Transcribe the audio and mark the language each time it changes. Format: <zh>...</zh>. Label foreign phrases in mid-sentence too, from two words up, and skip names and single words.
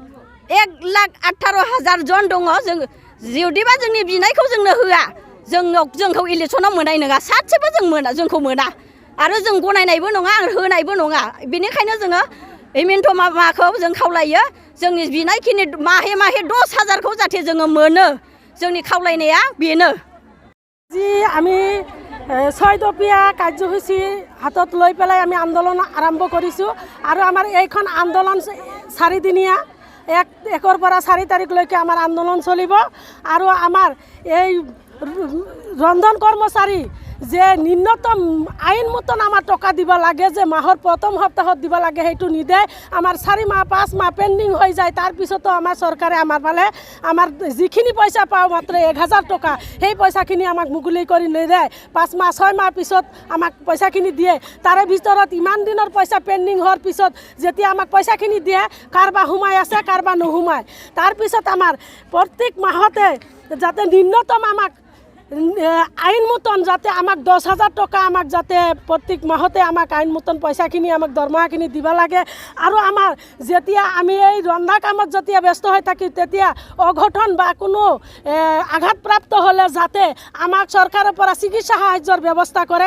<brx>1,18,000 जन दङ जों जुदिबा जोंनि बिनायखौ जोंनो होआ जोंखौ इलेक्सनाव मोननाय नङा सासेबो जोंखौ मोना आरो जों गनायनायबो नङा होनायबो नङा बेनिखायनो जोङो हिमन्त मामाखौ जों खावलायो जोंनि बिनायखिनि माहे 10,000 खौ जाहाथे जोङो मोनो जोंनि खावलायनाया बेनो</brx> <as>যি আমি 6 দফীয়া কাৰ্যসূচী হাতত লৈ পেলাই আমি আন্দোলন আৰম্ভ কৰিছোঁ আৰু আমাৰ এইখন আন্দোলন 4 দিনীয়া 1 পৰা 4 তাৰিখলৈকে আমাৰ আন্দোলন চলিব আৰু আমাৰ এই ৰন্ধন কৰ্মচাৰী যে ন্যূনতম আইন মতন আমার টকা দিব লাগে, যে মাহৰ প্রথম সপ্তাহত দিব লাগে, সেইটো নিদে। আমার 4 মাহ 5 মাহ পেন্ডিং হয়ে যায়। তার পিছতো আমার সরকারে আমার ফালে আমার যিখিনি পয়সা পাও মাত্র 1000 টকা, সেই পয়সাখিনি আমাক মুকলি কৰি নিদিয়ে। 5 মাহ 6 মাহ পিছত আমাক পয়সাখিনি দিয়ে। তাৰে ভিতৰত ইমান দিনৰ পয়সা পেন্ডিং হোৱাৰ পিছত যেতিয়া আমাক পয়সাখিনি দিয়ে, কারবা সোমাই আছে কারবা নোসোমায়। তার পিছত আমার প্রত্যেক মাহতে যাতে ন্যূনতম আমাক আইন মতন যাতে আমাক 10,000 টকা আমাক যাতে প্রত্যেক মাহতে আমাক আইন মতন পয়সাখিনি আমাক দৰমহাখিনি দিব লাগে। আৰু আমাৰ যেতিয়া আমি এই ৰন্ধা কামত যেতিয়া ব্যস্ত হৈ থাকি তেতিয়া অঘটন বা কোনো আঘাতপ্ৰাপ্ত হ'লে যাতে আমাক চৰকাৰৰ পৰা চিকিৎসা সাহায্যৰ ব্যৱস্থা কৰে।</as>